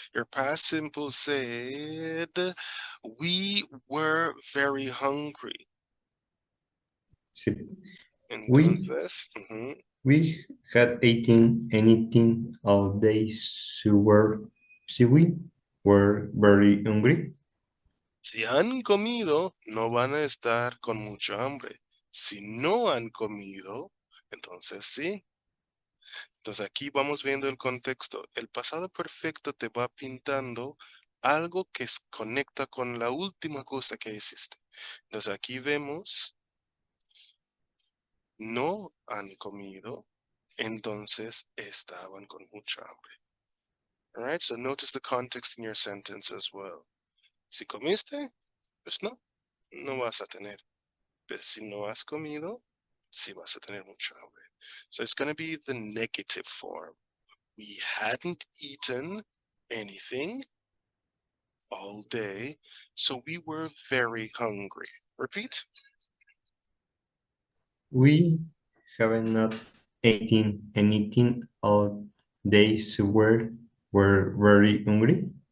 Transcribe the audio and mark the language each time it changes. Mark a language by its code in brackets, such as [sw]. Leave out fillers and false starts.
[en] Your past simple said, we were very hungry. [es] sí. Entonces, [en] We had eaten anything all day, so we were very hungry. [es] si han comido, no van a estar con mucha hambre. Si no han comido, entonces sí. Entonces aquí vamos viendo el contexto. El pasado perfecto te va pintando algo que conecta con la última cosa que hiciste. Entonces aquí vemos, no han comido, entonces estaban con mucha hambre. [en] All right, so notice the context in your sentence as well. [es] Si comiste, pues no vas a tener. Pero si no has comido, sí vas a tener mucha hambre. [en] So it's going to be the negative form. We hadn't eaten anything all day, so we were very hungry. Repeat. We haven't not eaten anything all day, so we're very hungry.